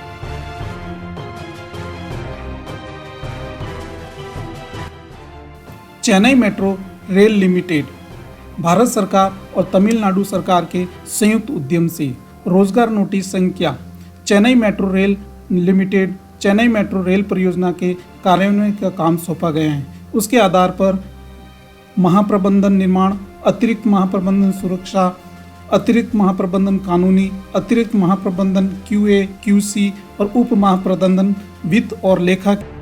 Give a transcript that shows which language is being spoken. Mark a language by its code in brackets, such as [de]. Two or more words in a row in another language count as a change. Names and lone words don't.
[hi] चेन्नई मेट्रो रेल लिमिटेड भारत सरकार और तमिलनाडु सरकार के संयुक्त उद्यम से रोजगार नोटिस संख्या चेन्नई मेट्रो रेल लिमिटेड चेन्नई मेट्रो रेल परियोजना के कार्यान्वयन का काम सौंपा गया है। उसके आधार पर महाप्रबंधन निर्माण, अतिरिक्त महाप्रबंधन सुरक्षा, अतिरिक्त महाप्रबंधन कानूनी, अतिरिक्त महाप्रबंधन QA, QC और उप महाप्रबंधन वित्त और लेखा।